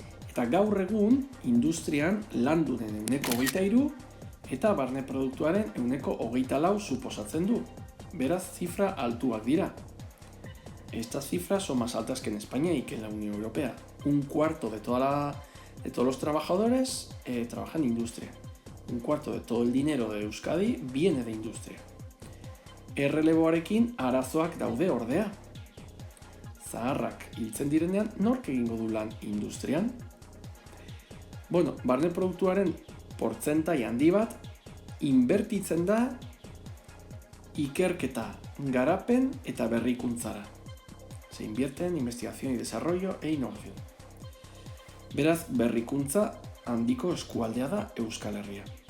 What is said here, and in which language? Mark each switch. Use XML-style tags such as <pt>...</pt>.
<eu>Eta gaur egun industrian landu den 23% eta barne produktuaren 24% suposatzen du. Beraz, zifra altuak dira.</eu> <es>Estas cifras son más altas que en España y que en la Unión Europea. 1/4 de todos los trabajadores trabaja en industria. 1/4 de todo el dinero de Euskadi viene de industria.</es> <eu>Erreleboarekin arazoak daude ordea. Zaharrak hiltzen direnean, nork egingo du lan industrian? Bueno, barne produktuaren portzentai handi bat inbertitzen da ikerketa, garapen eta berrikuntzara.</eu> <es>Se invierte en investigación y desarrollo e innovación.</es> <eu>Beraz, berrikuntza handiko eskualdea da Euskal Herria.</eu>